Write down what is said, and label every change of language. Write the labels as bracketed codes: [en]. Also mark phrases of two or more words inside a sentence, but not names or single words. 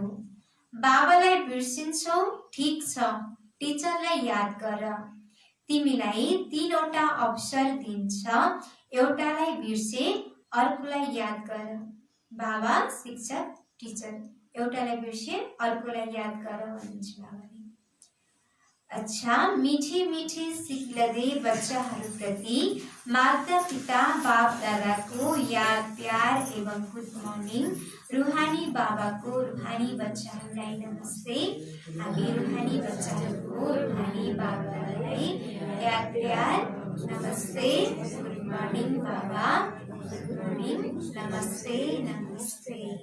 [ne] बाबालाई बिर्सिन्छौ, ठिक छ, टिचरलाई याद गर। तिमीलाई 3वटा अवसर दिन्छ, एउटालाई बिर्से अर्कोलाई याद गर। बाबा, शिक्षक, टिचर, एउटालाई बिर्से अर्कोलाई याद गर भन्नुहुन्छ बाबाले। अच्छा, [hi] मीठे मीठे [ne] सिक्लदे बच्चाहरूप्रति माता पिता बाप दादाको याद प्यार एवं [en] good morning. [ne] रुहानी बाबाको रुहानी बच्चाहरूलाई नमस्ते। हामी रुहानी बच्चाहरूको रुहानी बाप दादालाई याद प्यार नमस्ते। [en] good morning बाबा, good morning, [ne] नमस्ते नमस्ते।